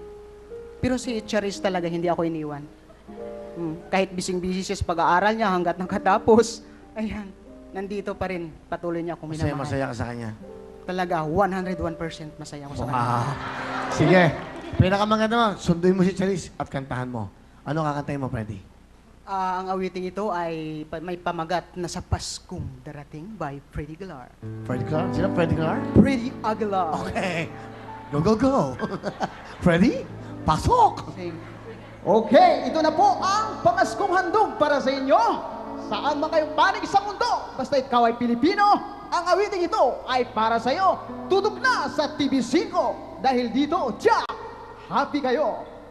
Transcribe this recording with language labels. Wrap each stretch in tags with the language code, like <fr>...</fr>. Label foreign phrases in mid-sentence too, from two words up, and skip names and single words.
<tl>Pero si Charis talaga, hindi ako iniwan. Kahit bising-busy siya sa pag-aaral niya hanggat nakatapos, ayan, nandito pa rin. Patuloy niya akong minamahal. Masaya ka sa kanya. Talaga, 101% masaya ako sa kanya. Wow. Sige. Pinakamaganda mo, sunduin mo si Charis at kantahan mo. Ano kakantahin mo, Freddy? Ang awiting ito ay may pamagat na sa Paskong Darating by Freddy Aguilar. Freddy Aguilar? Sino Freddy Aguilar? Freddy Aguilar.</tl> <en>Okay. Go, go, go.</en> <tl>Freddy, pasok! Okay, ito na po ang pamaskong handog para sa inyo. Saan man kayong panig sa mundo, basta ikaw ay Pilipino, ang awiting ito ay para sa iyo. Tutok na sa TV5 dahil dito, tiyak, happy kayo.</tl>